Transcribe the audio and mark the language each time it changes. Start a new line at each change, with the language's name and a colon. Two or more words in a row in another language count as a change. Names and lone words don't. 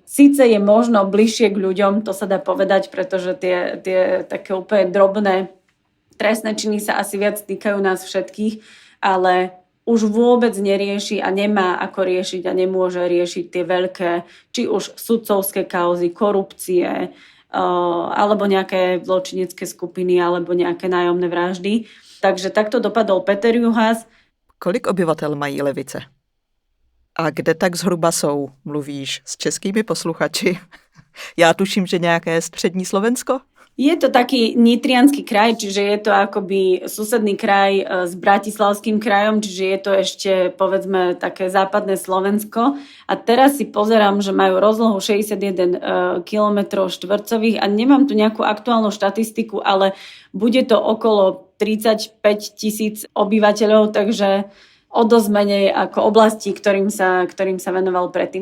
Slovak: Síce je možno bližšie k ľuďom, to sa dá povedať, pretože tie také úplne drobné trestné činy sa asi viac týkajú nás všetkých, ale už vôbec nerieši a nemá ako riešiť a nemôže riešiť tie veľké, či už sudcovské kauzy, korupcie, alebo nejaké zločinecké skupiny, alebo nejaké nájomné vraždy. Takže takto dopadol Peter Juhás.
Czech: Kolik obyvatel mají Levice? A kde tak zhruba jsou? Mluvíš s českými posluchači? Já tuším, že nějaké střední Slovensko?
Slovak: Je to taký nitriansky kraj, čiže je to akoby susedný kraj s Bratislavským krajom, čiže je to ešte, povedzme, také západné Slovensko. A teraz si pozerám, že majú rozlohu 61 km štvorcových a nemám tu nejakú aktuálnu štatistiku, ale bude to okolo 35 000 obyvateľov, takže o dosť menej ako oblasti, ktorým sa venoval predtým.